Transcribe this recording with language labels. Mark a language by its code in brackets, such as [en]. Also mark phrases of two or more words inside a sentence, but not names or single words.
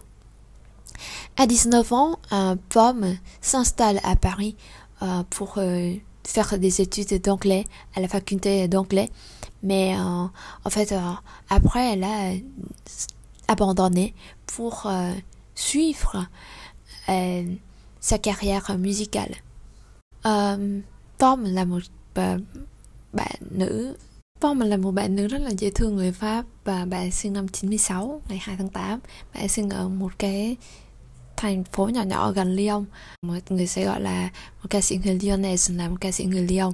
[fr] À 19 ans, Pomme s'installe à Paris pour faire des études d'anglais à la faculté d'anglais. Mais en fait, après, elle a abandonné pour suivre sa carrière musicale. [vi] Pomme là một bạn nữ. Pomme là một bạn nữ rất là dễ thương người Pháp, và bà sinh năm 96, ngày 2 tháng 8. Bà sinh ở một cái thành phố nhỏ nhỏ gần Lyon. Mọi người sẽ gọi là một ca sĩ người Lyonnaise, là một ca sĩ người Lyon.